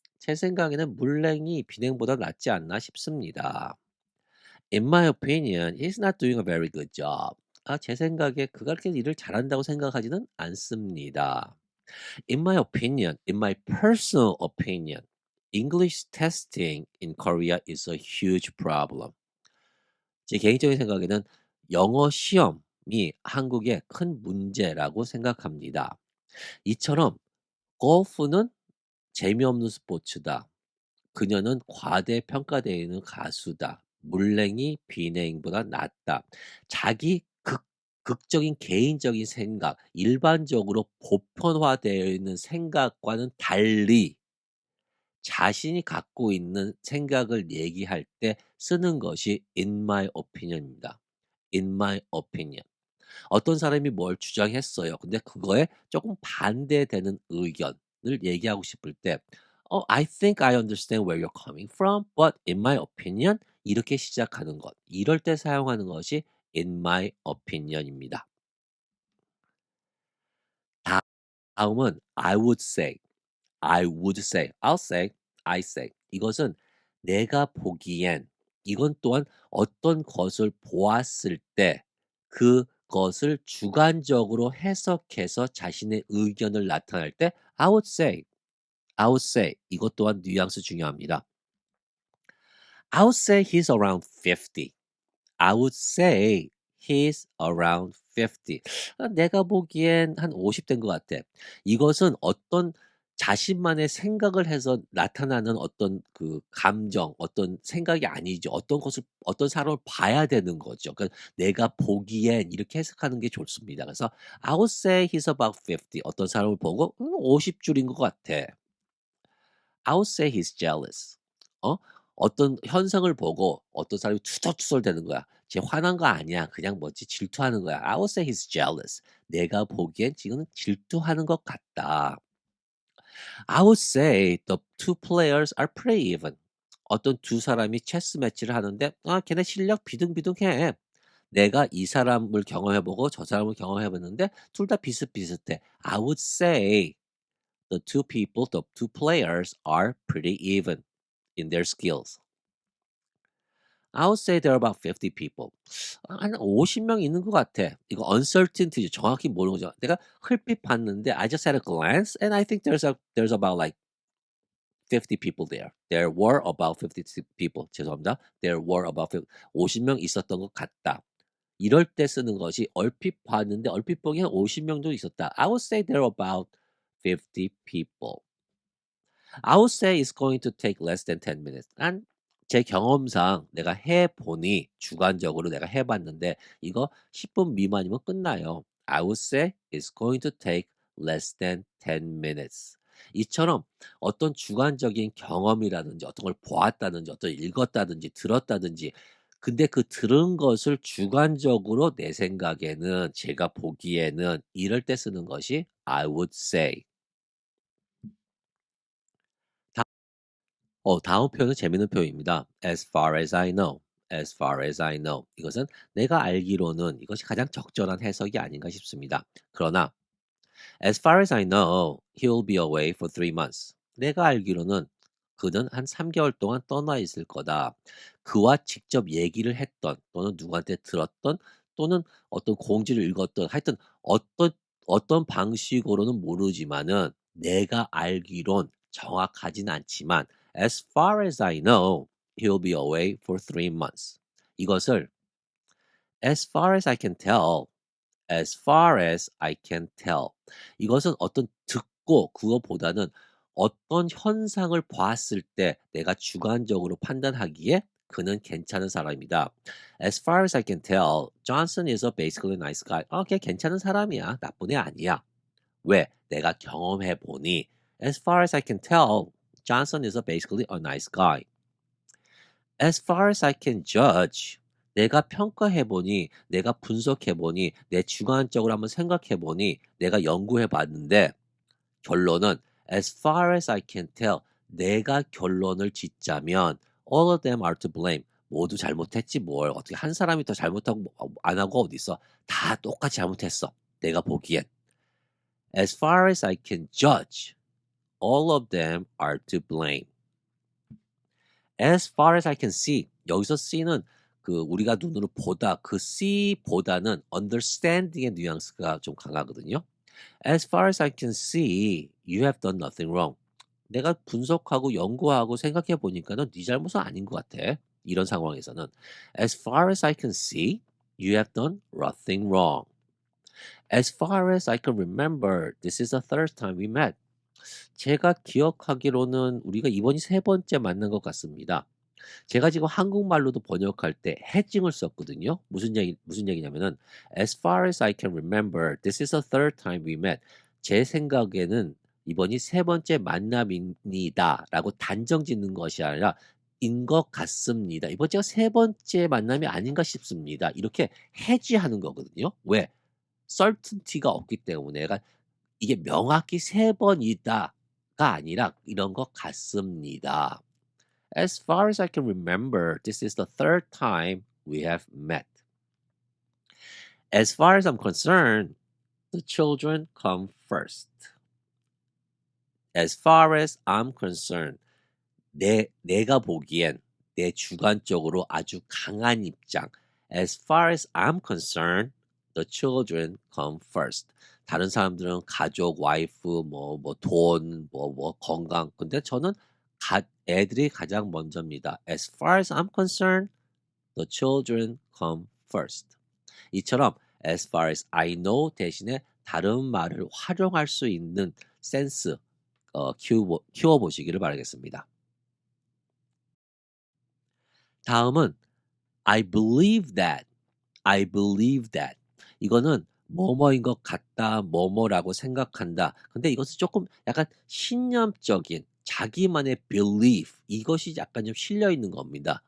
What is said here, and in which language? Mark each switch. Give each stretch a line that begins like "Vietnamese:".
Korean: 제 생각에는 물냉이 비냉보다 낫지 않나 싶습니다.
English: In my opinion, he's not doing a very good job.
Korean: 제 생각에 그가 그렇게 일을 잘한다고 생각하지는 않습니다.
English: In my opinion, in my personal opinion, English testing in Korea is a huge problem.
Korean: 제 개인적인 생각에는 영어 시험이 한국의 큰 문제라고 생각합니다. 이처럼 "골프는 재미없는 스포츠다. 그녀는 과대평가되어 있는 가수다. 물냉이 비냉보다 낫다." 자기 극적인 개인적인 생각, 일반적으로 보편화되어 있는 생각과는 달리 자신이 갖고 있는 생각을 얘기할 때 쓰는 것이
English: "in my opinion
Korean: 입니다.
English: in my opinion."
Korean: 어떤 사람이 뭘 주장했어요. 근데 그거에 조금 반대되는 의견을 얘기하고 싶을 때
English: I think I understand where you're coming from, but in my opinion."
Korean: 이렇게 시작하는 것. 이럴 때 사용하는 것이
English: "in my opinion
Korean: 입니다." 다음은
English: I would say, I would say, I'll say, I say.
Korean: 이것은 내가 보기엔, 이건 또한 어떤 것을 보았을 때 그것을 주관적으로 해석해서 자신의 의견을 나타낼 때
English: I would say, I would say.
Korean: 이것 또한 뉘앙스 중요합니다.
English: I would say he's around 50. I would say he's around 50.
Korean: 내가 보기엔 한 50 된 것 같아. 이것은 어떤 자신만의 생각을 해서 나타나는 어떤 그 감정, 어떤 생각이 아니죠. 어떤 것을 어떤 사람을 봐야 되는 거죠. 그러니까 내가 보기엔 이렇게 해석하는 게 좋습니다. 그래서
English: I would say he's about 50.
Korean: 어떤 사람을 보고 50 줄인 것 같아.
English: I would say he's jealous. 어?
Korean: 어떤 현상을 보고 어떤 사람이 투덜투덜대는 거야. 쟤 화난 거 아니야. 그냥 뭐지 질투하는 거야.
English: I would say he's jealous.
Korean: 내가 보기엔 지금 질투하는 것 같다.
English: I would say the two players are pretty even.
Korean: 어떤 두 사람이 체스 매치를 하는데 걔네 실력 비등비등해. 내가 이 사람을 경험해 보고 저 사람을 경험해 봤는데 둘 다 비슷비슷해.
English: I would say the two players are pretty even in their skills. I would say there are about 50 people.
Korean: 한 50명 있는 것 같아. 이거 uncertainty 정확히 모르는 거죠. 내가 흘빛 봤는데
English: I just had a glance and I think there's about like 50 people there. There were about 50 people.
Korean: 죄송합니다.
English: There were about 50,
Korean: 50명 있었던 것 같다. 이럴 때 쓰는 것이 얼핏 봤는데 얼핏 보기엔 50명도 있었다.
English: I would say there are about 50 people. I would say it's going to take less than 10 minutes.
Korean: 난 제 경험상 내가 해 보니 주관적으로 내가 해 봤는데 이거 10분 미만이면 끝나요.
English: I would say it's going to take less than 10 minutes.
Korean: 이처럼 어떤 주관적인 경험이라든지 어떤 걸 보았다든지 어떤 읽었다든지 들었다든지 근데 그 들은 것을 주관적으로 내 생각에는 제가 보기에는 이럴 때 쓰는 것이
English: I would say.
Korean: 다음 표현은 재밌는 표현입니다.
English: As far as I know. As far as I know.
Korean: 이것은 내가 알기로는 이것이 가장 적절한 해석이 아닌가 싶습니다. 그러나
English: as far as I know, he will be away for 3 months.
Korean: 내가 알기로는 그는 한 3개월 동안 떠나 있을 거다. 그와 직접 얘기를 했던 또는 누구한테 들었던 또는 어떤 공지를 읽었던 하여튼 어떤 방식으로는 모르지만은 내가 알기론 정확하진 않지만
English: as far as I know, he'll be away for 3 months.
Korean: 이것을
English: as far as I can tell, as far as I can tell.
Korean: 이것은 어떤 듣고 그거보다는 어떤 현상을 봤을 때 내가 주관적으로 판단하기에 그는 괜찮은 사람이다.
English: As far as I can tell, Johnson is a basically nice guy.
Korean: 걔 괜찮은 사람이야. 나쁜 애 아니야. 왜? 내가 경험해 보니
English: as far as I can tell, Johnson is a basically a nice guy. As far as I can judge.
Korean: 내가 평가해 보니, 내가 분석해 보니, 내 주관적으로 한번 생각해 보니, 내가 연구해 봤는데 결론은
English: as far as I can tell.
Korean: 내가 결론을 짓자면
English: all of them are to blame.
Korean: 모두 잘못했지 뭘. 어떻게 한 사람이 더 잘못하고 안 하고 어디 있어. 다 똑같이 잘못했어. 내가 보기엔.
English: As far as I can judge, all of them are to blame. As far as I can see.
Korean: 여기서 see는 그 우리가 눈으로 보다 그 see보다는 understanding의 뉘앙스가 좀 강하거든요.
English: As far as I can see, you have done nothing wrong.
Korean: 내가 분석하고 연구하고 생각해 보니까는 네 잘못은 아닌 것 같아. 이런 상황에서는
English: As far as I can see, you have done nothing wrong. As far as I can remember, this is the third time we met.
Korean: 제가 기억하기로는 우리가 이번이 세 번째 만난 것 같습니다. 제가 지금 한국말로도 번역할 때 해징을 썼거든요. 무슨 얘기냐면은
English: As far as I can remember, this is the third time we met.
Korean: 제 생각에는 이번이 세 번째 만남입니다라고 단정 짓는 것이 아니라 인 것 같습니다. 이번 제가 세 번째 만남이 아닌가 싶습니다. 이렇게 해지하는 거거든요. 왜? certainty가 없기 때문에 그러니까 이게 명확히 세 번이다가 아니라 이런 것 같습니다.
English: As far as I can remember, this is the third time we have met. As far as I'm concerned, the children come first. As far as I'm concerned,
Korean: 내가 보기엔 내 주관적으로 아주 강한 입장.
English: As far as I'm concerned, the children come first.
Korean: 다른 사람들은 가족, 와이프, 돈, 건강. 근데 저는 애들이 가장 먼저입니다.
English: As far as I'm concerned, the children come first.
Korean: 이처럼
English: as far as I know
Korean: 대신에 다른 말을 활용할 수 있는 센스 키워보시기를 바라겠습니다. 다음은
English: I believe that. I believe that.
Korean: 이거는 뭐뭐인 것 같다, 뭐뭐라고 생각한다. 근데 이것은 조금 약간 신념적인 자기만의 belief 이것이 약간 좀 실려 있는 겁니다.